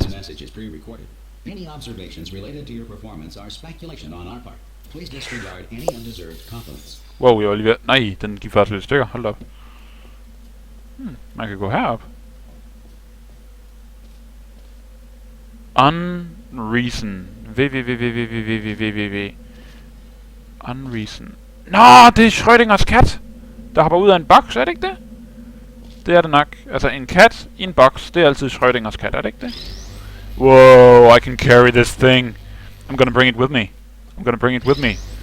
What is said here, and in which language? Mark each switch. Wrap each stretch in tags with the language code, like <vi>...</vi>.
<en>This message is pre-recorded. Any observations related to your performance are speculation on our part. Please disregard any undeserved compliments.</en> <da>Wow, jeg var lige ved... Nej, den gik faktisk lidt stykker. Hold op. Man kan gå herop. Unreason. www. Unreason. Nå, det er Schrödingers kat, der hopper ud af en boks, er det ikke det? Det er det nok. Altså, en kat i en boks, det er altid Schrödingers kat, er det ikke det?</da> <en>Whoa, I can carry this thing. I'm gonna bring it with me. I'm gonna bring it with me.</en>